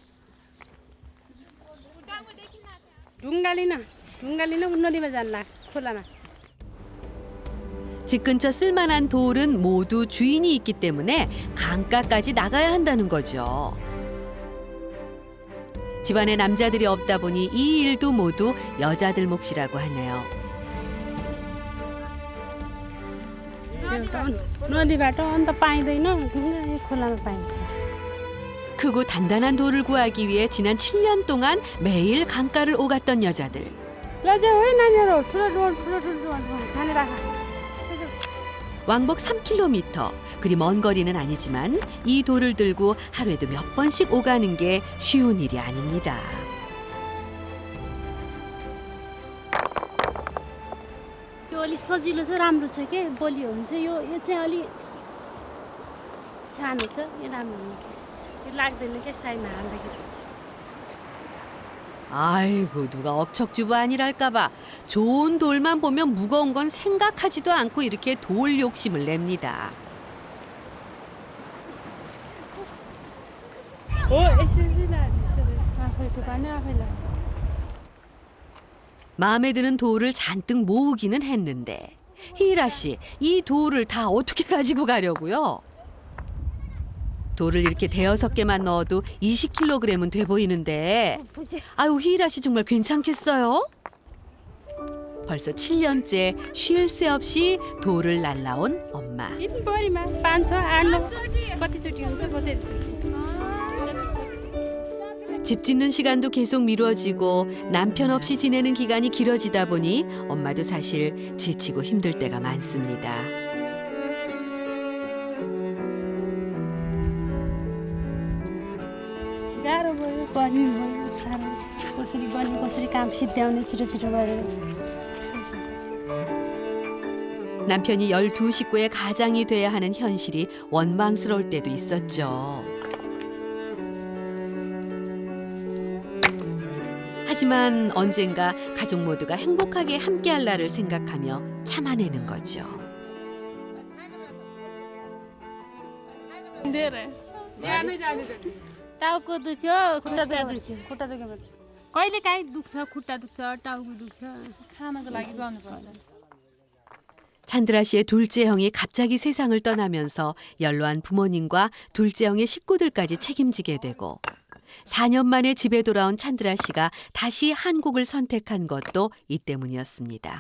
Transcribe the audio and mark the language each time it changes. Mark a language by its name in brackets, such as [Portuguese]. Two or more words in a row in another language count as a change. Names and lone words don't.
[Korean] 둥갈리나 운너리면 잘라 콜라나. 집 근처 쓸만한 돌은 모두 주인이 있기 때문에 강가까지 나가야 한다는 거죠. 집안에 남자들이 없다 보니 이 일도 모두 여자들 몫이라고 하네요. [Nepali] नदीबाट अन्त पाइँदैन खोलामा पाइन्छ. [Korean] 크고 단단한 돌을 구하기 위해 지난 7년 동안 매일 강가를 오갔던 여자들. [Nepali] ल चाहिँ होइन नानीहरू ठुलो डोल छानेर राख. [Korean] 왕복 3km, 그리 먼 거리는 아니지만 이 돌을 들고 하루에도 몇 번씩 오가는 게 쉬운 일이 아닙니다. [Nepali] यो अलि सजिलो छ राम्रो छ के बलियो हुन्छ यो चाहिँ अलि सानो छ यो राम्रो हुन्छ यो लाग्दैन के साइमा हाल्दाखेरि. [Korean] 아이고 누가 억척주부 아니랄까봐 좋은 돌만 보면 무거운 건 생각하지도 않고 이렇게 돌 욕심을 냅니다. [Nepali] हो यसरी लानु यसरी आफै ठुकाउने आफै लानु. [Korean] 마음에 드는 돌을 잔뜩 모으기는 했는데 희일아 씨, 이 돌을 다 어떻게 가지고 가려고요? 돌을 이렇게 대여섯 개만 넣어도 20kg은 돼 보이는데 아유 희일아 씨 정말 괜찮겠어요? 벌써 7년째 쉴 새 없이 돌을 날라온 엄마. [Nepali] बढीमा 5, 6, 8, 9 कतिचोटि हुन्छ कतिचोटि [Korean] 집 짓는 시간도 계속 미뤄지고 남편 없이 지내는 기간이 길어지다 보니 엄마도 사실 지치고 힘들 때가 많습니다. [Nepali] गाह्रो भयो गर्मी भयो साह्रो कसरी गर्ने कसरी काम सिद्ध्याउने छिटो छिटो गरेर [Korean] 남편이 12식구의 가장이 돼야 하는 현실이 원망스러울 때도 있었죠. 하지만 언젠가 가족 모두가 행복하게 함께할 날을 생각하며 참아내는 거죠. [Nepali] टाउको दुख्यो खुट्टा दुख्यो खुट्टा दुख्यो कहिले काहीँ दुख्छ खुट्टा दुख्छ टाउको दुख्छ खानको लागि गर्नुपर्छ [Korean] 찬드라 씨의 둘째 형이 갑자기 세상을 떠나면서 연로한 부모님과 둘째 형의 식구들까지 책임지게 되고 4년 만에 집에 돌아온 찬드라 씨가 다시 한국을 선택한 것도 이 때문이었습니다.